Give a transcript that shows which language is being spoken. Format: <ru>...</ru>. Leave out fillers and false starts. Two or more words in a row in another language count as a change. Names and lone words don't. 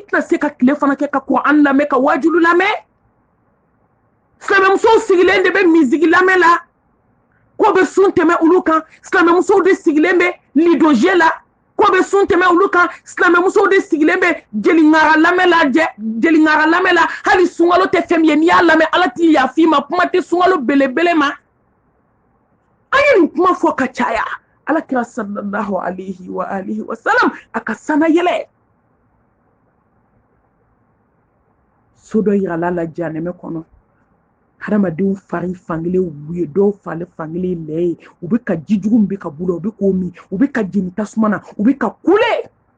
<bm>tɛna se ka tile fana kɛ ka Qur'an lamɛn ka wajulu lamɛn silamɛmusow sigilen de bɛ misigi lamɛn la ko bɛ sun tɛmɛ olu kan silamɛmusow de sigilen bɛ lidoje la ko bɛ sun tɛmɛ olu kan silamɛmusow de sigilen bɛ jeliŋara lamɛn la hali sunkalo tɛ fɛn min ye n'i y'a lamɛn Ala t'i yafa i ma kuma tɛ sunkalo belebele ma an ye nin kuma fɔ ka caya Alakira</bm> <ar>صلى الله عليه وآله وسلم</ar> <bm>a ka sana yɛlɛ so dɔ yirala la janɛmɛ kɔnɔ hadamadenw fari fankelen u ye dɔw fari fankelen lɛ ye u bɛ ka ji jugu min bɛ ka bula u bɛ k'o min u bɛ ka jeni tasuma na u bɛ ka kule</bm>